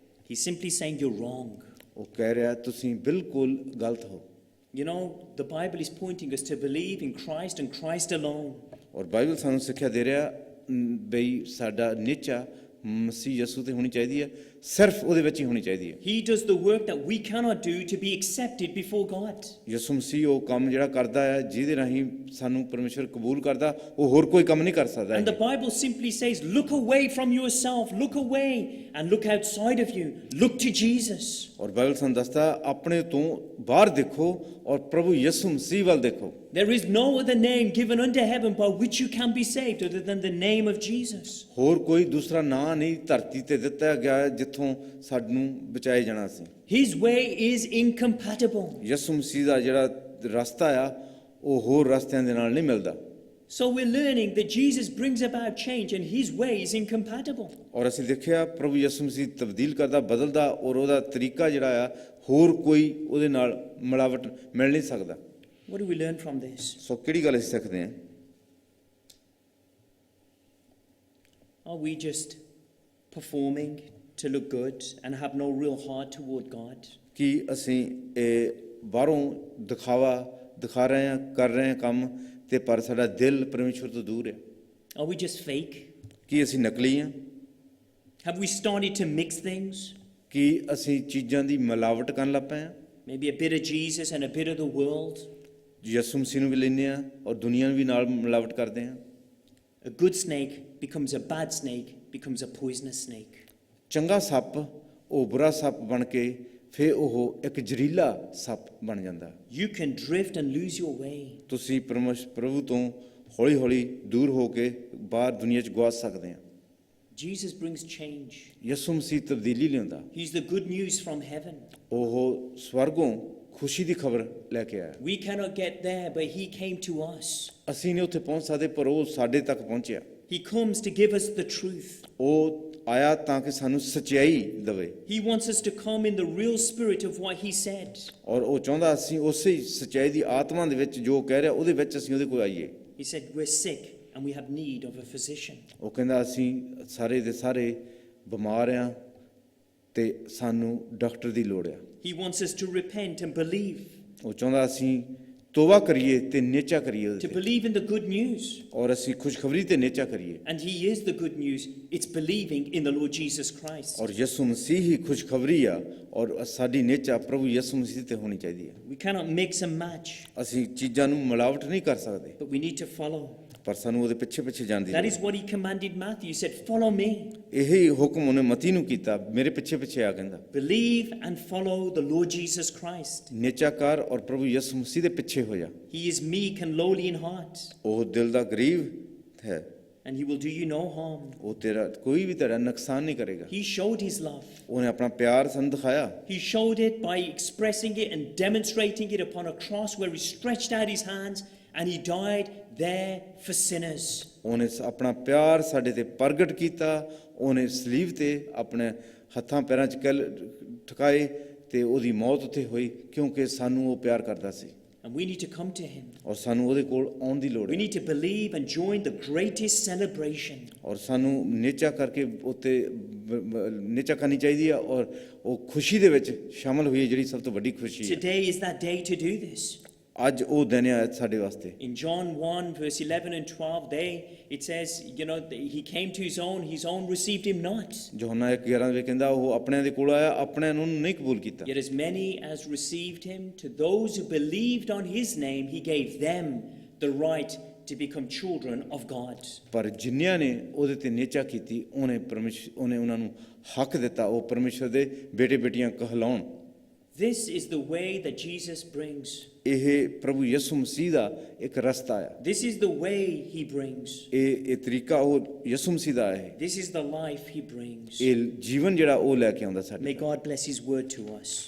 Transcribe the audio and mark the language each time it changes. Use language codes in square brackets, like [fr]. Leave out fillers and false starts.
[en] He's simply saying you're wrong. [pa] ਉਹ ਕਹਿ ਰਿਹਾ ਤੁਸੀਂ ਬਿਲਕੁਲ ਗਲਤ ਹੋ। [en] You know, the Bible is pointing us to believe in Christ and Christ alone. [pa] ਔਰ ਬਾਈਬਲ ਸਾਨੂੰ ਸਿੱਖਿਆ ਦੇ ਰਿਹਾ ਬਈ ਸਾਡਾ ਨਿਚਾ ਮਸੀਹ ਯਿਸੂ ਤੇ ਹੋਣੀ ਚਾਹੀਦੀ ਹੈ ਸਿਰਫ ਉਹਦੇ ਵਿੱਚ ਹੀ ਹੋਣੀ ਚਾਹੀਦੀ ਹੈ। [en] He does the work that we cannot do to be accepted before God. [pa] ਯਿਸੂ ਮਸੀਹ ਉਹ ਕੰਮ ਜਿਹੜਾ ਕਰਦਾ ਹੈ ਜਿਹਦੇ ਰਾਹੀਂ ਸਾਨੂੰ ਪਰਮੇਸ਼ਰ ਕਬੂਲ ਕਰਦਾ ਉਹ ਹੋਰ ਕੋਈ ਕੰਮ ਨਹੀਂ ਕਰ ਸਕਦਾ। [en] And the Bible simply says, look away from yourself, look away and look outside of you. Look to Jesus. [pa] ਔਰ ਬਾਈਬਲ ਸਾਨੂੰ ਦੱਸਦਾ ਆਪਣੇ ਤੋਂ ਬਾਹਰ ਦੇਖੋ ਔਰ ਪ੍ਰਭੂ ਯਿਸੂ ਮਸੀਹ ਵੱਲ ਦੇਖੋ। [en] There is no other name given under heaven by which you can be saved other than the name of Jesus. [pa] ਹੋਰ ਕੋਈ ਦੂਸਰਾ ਨਾਂ ਨਹੀਂ ਧਰਤੀ ਤੇ ਦਿੱਤਾ ਗਿਆ ਜਿੱਥੋਂ ਸਾਨੂੰ ਬਚਾਏ ਜਾਣਾ ਸੀ। [en] His way is incompatible. [pa] ਯਿਸੂ ਮਸੀਹ ਦਾ ਜਿਹੜਾ ਰਸਤਾ ਆ ਉਹ ਹੋਰ ਰਸਤਿਆਂ ਦੇ ਨਾਲ ਨਹੀਂ ਮਿਲਦਾ। [en] So we're learning that Jesus brings about change and his way is incompatible. [pa] ਔਰ ਅਸੀਂ ਦੇਖਿਆ ਪ੍ਰਭੂ ਯਿਸੂ ਮਸੀਹ ਤਬਦੀਲ ਕਰਦਾ ਬਦਲਦਾ ਔਰ ਉਹਦਾ ਤਰੀਕਾ ਜਿਹੜਾ ਆ ਹੋਰ ਕੋਈ ਉਹਦੇ ਨਾਲ ਮਿਲਾਵਟ ਮਿਲ ਨਹੀਂ ਸਕਦਾ। [en] What do we learn from this? [pa] ਸੋ ਕਿਹੜੀ ਗੱਲ ਅਸੀਂ ਸਿੱਖਦੇ ਹਾਂ? [en] Are we just performing to look good and have no real heart toward God? [pa] ਕਿ ਅਸੀਂ ਇਹ ਬਾਹਰੋਂ ਦਿਖਾ ਰਹੇ ਹਾਂ ਕਰ ਰਹੇ ਹਾਂ ਕੰਮ ਤੇ ਪਰ ਸਾਡਾ ਦਿਲ ਪਰਮੇਸ਼ਵਰ ਤੋਂ ਦੂਰ ਹੈ? [en] Are we just fake? [pa] ਕੀ ਅਸੀਂ ਨਕਲੀ ਹਾਂ? [en] Have we started to mix things? [pa] ਕੀ ਅਸੀਂ ਚੀਜ਼ਾਂ ਦੀ ਮਿਲਾਵਟ ਕਰਨ ਲੱਗ ਪਏ ਹਾਂ? [en] Maybe a bit of Jesus and a bit of the world. [pa] ਯਿਸੂ ਮਸੀਹ ਨੂੰ ਵੀ ਲੈਂਦੇ ਹਾਂ ਔਰ ਦੁਨੀਆ ਨੂੰ ਵੀ ਨਾਲ ਮਿਲਾਵਟ ਕਰਦੇ ਹਾਂ। [en] A good snake becomes a bad snake, becomes a poisonous snake. [pa] ਚੰਗਾ ਸੱਪ ਉਹ ਬੁਰਾ ਸੱਪ ਬਣ ਕੇ ਫਿਰ ਉਹ ਇੱਕ ਜ਼ਹਿਰੀਲਾ ਸੱਪ ਬਣ ਜਾਂਦਾ। [en] You can drift and lose your way. [pa] ਤੁਸੀਂ ਪ੍ਰਭੂ ਤੋਂ ਹੌਲੀ ਹੌਲੀ ਦੂਰ ਹੋ ਕੇ ਬਾਹਰ ਦੁਨੀਆ 'ਚ ਗਵਾ ਸਕਦੇ ਹਾਂ। [en] Jesus brings change. [pa] ਯਿਸੂ ਮਸੀਹ ਤਬਦੀਲੀ ਲਿਆਉਂਦਾ। [en] He's the good news from heaven. [pa] ਉਹ ਸਵਰਗੋਂ ਖੁਸ਼ੀ ਦੀ ਖਬਰ ਲੈ ਕੇ ਆਇਆ। [en] We cannot get there, but he came to us. [pa] ਅਸੀਂ ਨਹੀਂ ਉੱਥੇ ਪਹੁੰਚ ਸਕਦੇ ਪਰ ਉਹ ਸਾਡੇ ਤੱਕ ਪਹੁੰਚਿਆ। [en] He comes to give us the truth. [pa] ਉਹ ਆਇਆ ਤਾਂ ਕਿ ਸਾਨੂੰ ਸੱਚਾਈ ਦੇਵੇ। [en] He wants us to come in the real spirit of what he said. [pa] ਔਰ ਉਹ ਚਾਹੁੰਦਾ ਅਸੀਂ ਉਸੇ ਸੱਚਾਈ ਦੀ ਆਤਮਾ ਦੇ ਵਿੱਚ ਜੋ ਕਹਿ ਰਿਹਾ ਉਹਦੇ ਵਿੱਚ ਅਸੀਂ ਉਹਦੇ ਕੋਲ ਆਈਏ। [en] He said, we're sick and we have need of a physician. [pa] ਉਹ ਕਹਿੰਦਾ ਅਸੀਂ ਸਾਰੇ ਦੇ ਸਾਰੇ ਬਿਮਾਰ ਆ ਤੇ ਸਾਨੂੰ ਡਾਕਟਰ ਦੀ ਲੋੜ ਆ। [en] He wants us to repent and believe. [pa] ਉਹ ਚਾਹੁੰਦਾ ਅਸੀਂ ਤੋਬਾ ਕਰੀਏ ਤੇ ਨੇਚਾ ਕਰੀਏ ਉਹਦੇ [en] To [pa] ਤੇ। [en] believe in the good news. [pa] ਔਰ ਅਸੀਂ ਖੁਸ਼ਖਬਰੀ ਤੇ ਨੇਚਾ ਕਰੀਏ। [en] And he is the good news. It's believing in the Lord Jesus Christ. [pa] ਔਰ ਯਿਸੂ ਮਸੀਹ ਹੀ ਖੁਸ਼ਖਬਰੀ ਆ ਔਰ ਸਾਡੀ ਨੇਚਾ ਪ੍ਰਭੂ ਯਿਸੂ ਮਸੀਹ ਤੇ ਹੋਣੀ ਚਾਹੀਦੀ ਹੈ। [en] We cannot mix and match, [pa] ਅਸੀਂ ਚੀਜ਼ਾਂ ਨੂੰ ਮਿਲਾਵਟ ਨਹੀਂ ਕਰ ਸਕਦੇ [en] but we need to follow. [pa] ਪਰ ਸਾਨੂੰ ਉਹਦੇ ਪਿੱਛੇ ਪਿੱਛੇ ਜਾਣ ਦੀ [en] That [pa] ਲੋੜ [en] is what he commanded Matthew. He said, follow me. [pa] ਇਹੀ ਹੁਕਮ ਉਹਨੇ ਮਤੀ ਨੂੰ ਕੀਤਾ, ਮੇਰੇ ਪਿੱਛੇ ਪਿੱਛੇ ਆ ਕਹਿੰਦਾ। [en] Believe and follow the Lord Jesus Christ. [pa] ਨੇਚਾ ਕਰ ਔਰ ਪ੍ਰਭੂ ਯਿਸੂ ਮਸੀਹ ਦੇ ਪਿੱਛੇ ਹੋ ਜਾ। [en] He is meek and lowly in heart, [pa] ਉਹ ਦਿਲ ਦਾ ਗਰੀਬ ਹੈ। [en] and he will do you no harm. [pa] ਉਹ ਤੇਰਾ ਕੋਈ ਵੀ ਤੇਰਾ ਨੁਕਸਾਨ ਨਹੀਂ ਕਰੇਗਾ। [en] He showed his love. [pa] ਉਹਨੇ ਆਪਣਾ ਪਿਆਰ ਸਾਨੂੰ ਦਿਖਾਇਆ। [en] He showed it by expressing it and demonstrating it upon a cross where he stretched out his hands and he died there for sinners. [pa] ਉਹਨੇ ਆਪਣਾ ਪਿਆਰ ਸਾਡੇ ਤੇ ਪ੍ਰਗਟ ਕੀਤਾ। ਉਹਨੇ ਸਲੀਬ ਤੇ ਆਪਣੇ ਹੱਥਾਂ ਪੈਰਾਂ 'ਚ ਕੱਲ ਠਕਾਏ ਤੇ ਉਹਦੀ ਮੌਤ ਉੱਥੇ ਹੋਈ ਕਿਉਂਕਿ ਸਾਨੂੰ ਉਹ ਪਿਆਰ ਕਰਦਾ ਸੀ। [en] And we need to come to him. [pa] ਔਰ ਸਾਨੂੰ ਉਹਦੇ ਕੋਲ ਆਉਣ ਦੀ ਲੋੜ [en] We [pa] ਹੈ। [en] need to believe and join the greatest celebration. [pa] ਔਰ ਸਾਨੂੰ ਨੇਚਾ ਕਰਕੇ ਉੱਤੇ ਨੇਚਾ ਕਰਨੀ ਚਾਹੀਦੀ ਹੈ ਔਰ ਉਹ ਖੁਸ਼ੀ ਦੇ ਵਿੱਚ ਸ਼ਾਮਲ ਹੋਈਏ ਜਿਹੜੀ ਸਭ ਤੋਂ ਵੱਡੀ ਖੁਸ਼ੀ ਹੈ। [en] Today is that day to do this. [pa] ਅੱਜ ਉਹ ਦਿਨ ਹੈ ਸਾਡੇ ਵਾਸਤੇ। [en] In John 1 verse 11 and 12, it says, he came to his own received him not. [pa] ਯੋਹੰਨਾ 1:11 ਵਿੱਚ ਕਹਿੰਦਾ ਉਹ ਆਪਣਿਆਂ ਦੇ ਕੋਲ ਆਇਆ, ਆਪਣਿਆਂ ਨੂੰ ਨਹੀਂ ਕਬੂਲ ਕੀਤਾ। [en] Yet as many as received him, to those who believed on his name, he gave them the right to become children of God. [pa] ਪਰ ਜਿਨ੍ਹਾਂ ਨੇ ਉਹਦੇ ਤੇ ਨੇਚਾ ਕੀਤੀ ਉਹਨੇ ਉਹਨਾਂ ਨੂੰ ਹੱਕ ਦਿੱਤਾ ਉਹ ਪਰਮੇਸ਼ਰ ਦੇ ਬੇਟੇ ਬੇਟੀਆਂ ਕਹਿਲਾਉਣ। [en] This is the way that Jesus brings. [pa] ਇਹ ਪ੍ਰਭੂ ਯਿਸੂ ਮਸੀਹ ਦਾ ਇੱਕ ਰਸਤਾ ਹੈ। [en] This is the way he brings. [pa] ਇਹ ਤਰੀਕਾ ਉਹ ਯਿਸੂ ਮਸੀਹ ਦਾ ਹੈ। [en] This is the life he brings. [pa] ਇਹ ਜੀਵਨ ਜਿਹੜਾ ਉਹ ਲੈ ਕੇ ਆਉਂਦਾ ਸਾਡੇ। [en] May God bless his word to us.